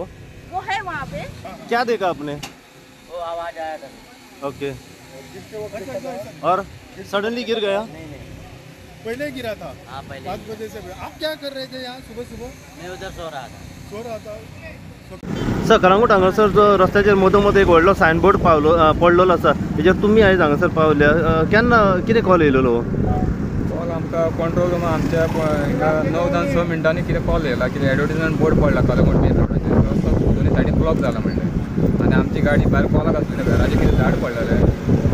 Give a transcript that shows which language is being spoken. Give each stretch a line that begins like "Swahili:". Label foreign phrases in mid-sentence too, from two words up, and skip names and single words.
Hindi: है वहाँ पे। क्या देखा आपने? वो आवाज आया था। ओके, और सडनली गिर गया? पहले गिरा था। हाँ, पहले 5 बजे से। आप क्या कर रहे थे यहाँ सुबह सुबह? मैं उधर सो रहा था। सो रहा था।
Konkani: सर कलंगूट हांगासर जो रस्त्याचेर मदोमद एक व्हडलो सायनबोर्ड पडलेलो आसा, हेजेर तुमी आयज हांगासर पावल्या, केन्ना कितें कॉल येयलेलो? कॉल आमकां कंट्रोल रुमा आमच्या हिंगा 9-6 मिनटांनी कितें कॉल येयला, कितें
English: advertisement board
Konkani: पडला कलंगूट मेन रोडाचेर, रस्तो दोनी सायडीन ब्लॉक जाला म्हणलें आनी आमची गाडी भायर कॉलाक आसलेली, घराचें कितें झाड पडलेलें।